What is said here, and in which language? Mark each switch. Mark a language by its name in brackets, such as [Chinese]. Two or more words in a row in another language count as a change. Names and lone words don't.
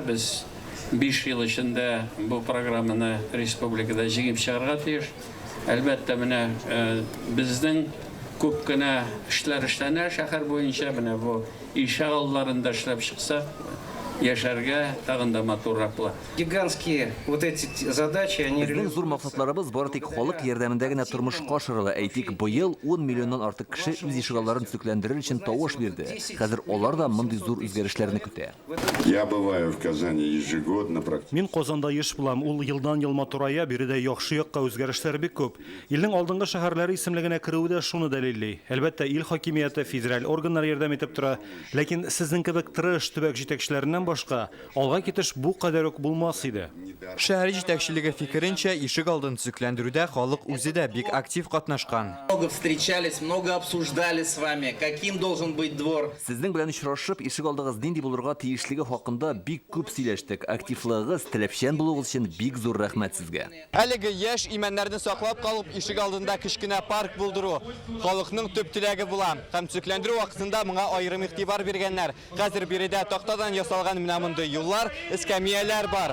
[Tatar] Без 5 ел эчендә бу программаны республикада җиңеп чыгарга тиеш. Әлбәттә, менә безнең күп кенә эшләр эшләнә шәһәр буенча. Менә бу ишек алларында эшләп чыкса, яшәргә тагын да матуррак була. [Russian] Гигантские вот эти задачи, они [Tatar] Безнең зур максатларыбыз бары тик халык ярдәмендә генә тормышка ашырыла. Әйтик, быел 10 миллионнан артык кеше үз ишегалларын төзекләндерер өчен тавыш бирде. Хәзер алар да мондый зур үзгәрешләрне көтә. [Russian] Я бываю в Казани ежегодно. [Tatar] Мин Казанда еш булам. Ул елдан-ел матурая, биредә яхшы якка үзгәрешләр бик күп. Илнең алдынгы шәһәрләре исемлегенә кируе дә шуны дәлилли. Әлбәттә, ил хакимияте, федераль органнар ярдәм итеп тора, ләкин сезнең кебек тырыш төбәк җитәкчеләреннән башка алга китеш бу кадәр үк булмас иде. Шәһәр җитәкчелеге фикеренчә, ишек алдын төзекләндерүдә халык үзе дә бик актив катнашкан. [Russian] много встречались, много обсуждали с вами, каким должен быть двор. [Tatar] Сезнең белән очрашып, ишек алдыгыз нинди булырга тиешлеге хакында бик күп сөйләштек. Активлыгыгыз, таләпчән булуыгыз өчен бик зур рәхмәт сезгә. Әлеге яшь имәннәрне саклап калып, ишек алдында кечкенә парк булдыру халыкның төп теләге була. Һәм төзекләндерү вакытында моңа аерым игътибар биргәннәр. Хәзер биредә тактадан ясалган менә мондый юллар, эскәмияләр бар.